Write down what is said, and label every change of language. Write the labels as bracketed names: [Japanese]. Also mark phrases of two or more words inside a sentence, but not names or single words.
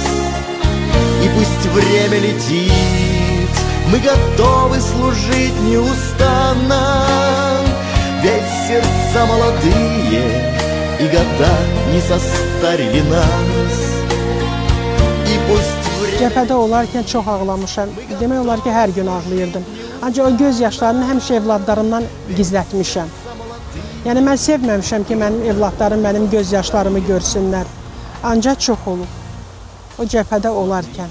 [Russian] И пусть время летит, мы готовы служить неустанно. Ведь сердца молодые, и года не состарили нас. И пусть [Azerbaijani] Cəbhədə olarkən çox ağlamışam. Demək olar ki, hər gün ağlayırdım. Ancaq o göz yaşlarını həmişə evladlarımdan gizlətmişəm. Yəni mən sevməmişəm ki, mənim evladlarım mənim göz yaşlarımı görsünlər. Ancaq çox olub. O cəbhədə olarkən.